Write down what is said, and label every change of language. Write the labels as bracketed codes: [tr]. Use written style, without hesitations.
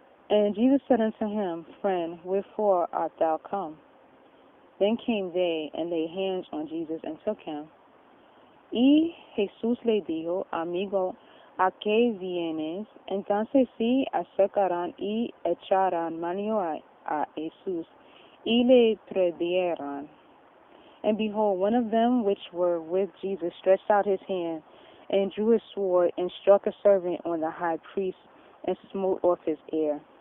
[en] And Jesus said unto him, Friend, wherefore art thou come? Then came they, and laid hands on Jesus, and took him. [es] Y Jesús le dijo, Amigo, ¿a qué vienes? Entonces se acercaron y echarán mano a Jesús, y le prendieron. [en] And behold, one of them which were with Jesus stretched out his hand, and drew his sword, and struck a servant on the high priest, and smote off his ear.